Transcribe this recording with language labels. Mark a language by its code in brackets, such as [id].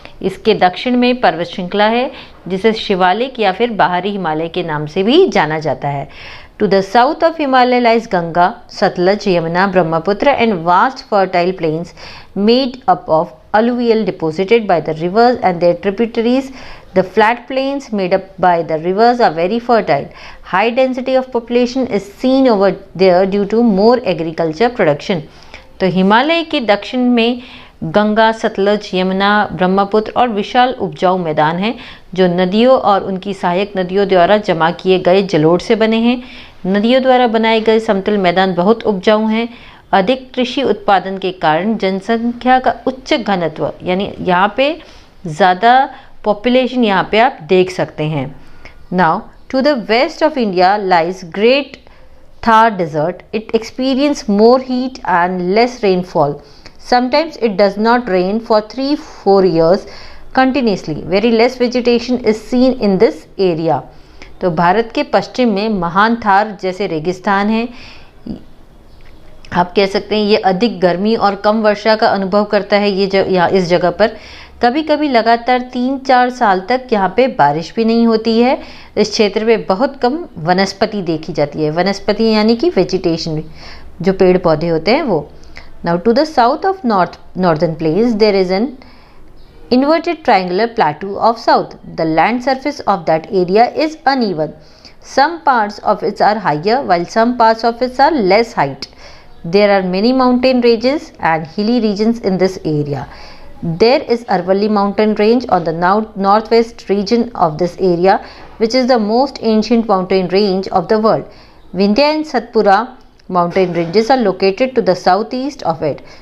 [hi] इसके दक्षिण में पर्वत श्रृंखला है जिसे शिवालिक या फिर बाहरी हिमालय के नाम से भी जाना जाता है. [en] To the south of Himalaya lies Ganga, Satluj, Yamuna, Brahmaputra and vast fertile plains made up of alluvial deposited by the rivers and their tributaries. The flat plains made up by the rivers are very fertile. High density of population is seen over there due to more agriculture production. [hi] तो हिमालय के दक्षिण में गंगा, सतलज, यमुना, ब्रह्मपुत्र और विशाल उपजाऊ मैदान हैं, जो नदियों और उनकी सहायक नदियों द्वारा जमा किए गए जलोढ़ से बने हैं. नदियों द्वारा बनाए गए समतल मैदान बहुत उपजाऊ हैं. अधिक कृषि उत्पादन के कारण जनसंख्या का उच्च घनत्व, यानी यहाँ पे ज़्यादा पॉपुलेशन यहाँ पे आप देख सकते हैं. [en] Now to the west of India lies great Thar desert. It experiences more heat and less rainfall. Sometimes it does not rain for 3-4 years continuously. Very less vegetation is seen in this area. [hi] तो भारत के पश्चिम में महान थार जैसे रेगिस्तान है. आप कह सकते हैं ये अधिक गर्मी और कम वर्षा का अनुभव करता है. यहाँ इस जगह पर कभी कभी लगातार 3-4 साल तक यहाँ पे बारिश भी नहीं होती है. इस क्षेत्र में बहुत कम वनस्पति देखी जाती है. वनस्पति यानी कि वेजिटेशन, जो पेड़ पौधे होते हैं वो. [en] Now to the south of northern plains there is an inverted triangular plateau of south. The land surface of that area is uneven. Some parts of it are higher while some parts of it are less height. There are many mountain ranges and hilly regions in this area. There is Aravalli mountain range on the northwest region of this area, which is the most ancient mountain range of the world. Vindhya and Satpura mountain ranges are located to the southeast of it.